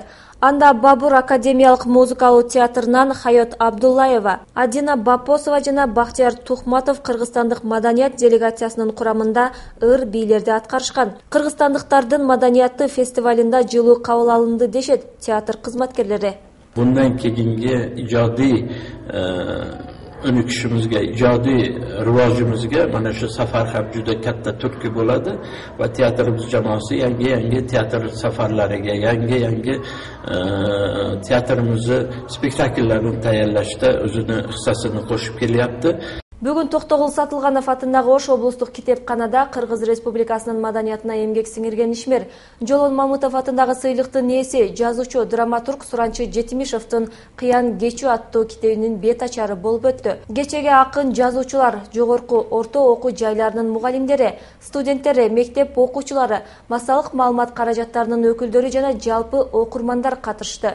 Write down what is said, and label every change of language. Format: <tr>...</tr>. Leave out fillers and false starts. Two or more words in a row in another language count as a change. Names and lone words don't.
<ky>Анда Бабур академиялык музыкалуу театрынан Хайот Абдуллаева, Адина Бапосова жана Бахтияр Тухматов кыргызстандык маданият делегациясынын курамында ыр бийлерди аткарышкан. Кыргызстандыктардын маданияты фестивалында жылуу кабыл алынды, дешет театр кызматкерлери.</ky> <uz>Bundan keyingi ijodiy önüküşümüzge, ijodiy rivojimizga mana shu safar ham juda katta turtki bo'ladi va teatrimiz jamoasi yangi teatr safarlariga, yangi teatrimizni spektakllarni tayyorlashda o'zini hissasini qo'shib kelyapti.</uz> <ky>Бүгін Тоқтоғұл Сатылғанов атындағы Ош облыстық китепханада Қырғыз Республикасының маданиятына эмгек сіңірген ишмер Жолон Мамутов атындағы сыйлыктын ээси жазуучу драматург Суранчы Жетимишевдин Кыян кечүү аттуу китебинин бет ачары болуп өттү. Кечеге акын жазуучулар, жогорку орто окуу жайларынын мугалимдери, студенттери, мектеп окуучулары, массалык маалымат каражаттарынын өкүлдөрү жана жалпы окурмандар катышты.</ky>